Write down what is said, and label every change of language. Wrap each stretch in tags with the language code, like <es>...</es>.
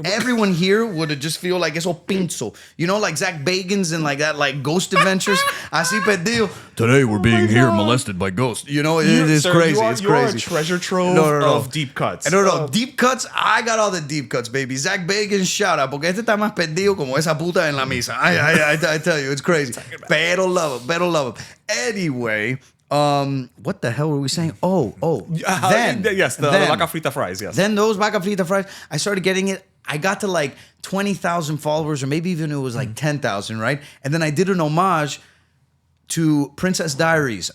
<en>Everyone here would just feel like</en> <es>eso pinzo.</es> <en>You know, like Zach Bagans and like that, like Ghost Adventures.</en> <es>Así perdido.</es> <en>Today we're being here molested by ghosts. You know, it is crazy. It's crazy. You're a treasure trove of deep cuts. No. Deep cuts, I got all the deep cuts, baby. Zach Bagans, shout out.</en> <es>Porque este está más perdido como esa puta en la misa.</es> <en>I tell you, it's crazy.</en> <es>Pero</es> <en>love him. Anyway, what the hell were we saying? Oh. Then vaca frita fries, yes. Then those vaca frita fries, I started getting it. I got to like 20,000 followers, or maybe even it was like 10,000, right? And then I did an homage to Princess Diaries.</en>